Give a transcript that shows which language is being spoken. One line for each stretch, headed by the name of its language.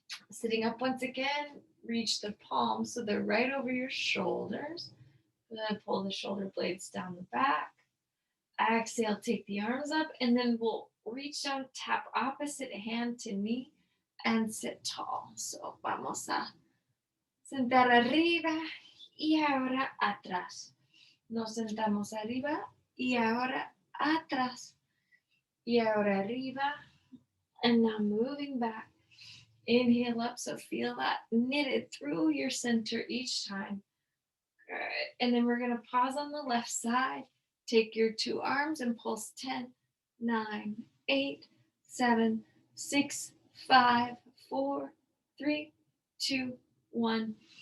English: Sitting up once again, reach the palms so they're right over your shoulders. Then pull the shoulder blades down the back. Exhale, take the arms up, and then we'll reach down, tap opposite hand to knee, and sit tall.
Spanish: So vamos a sentar arriba y ahora atrás. Nos sentamos arriba y ahora atrás. Y ahora arriba.
English: And now moving back. Inhale up, so feel that knitted through your center each time. Good. And then we're going to pause on the left side. Take your two arms and pulse 10, 9, 8, 7, 6, 5, 4, 3, 2, 1.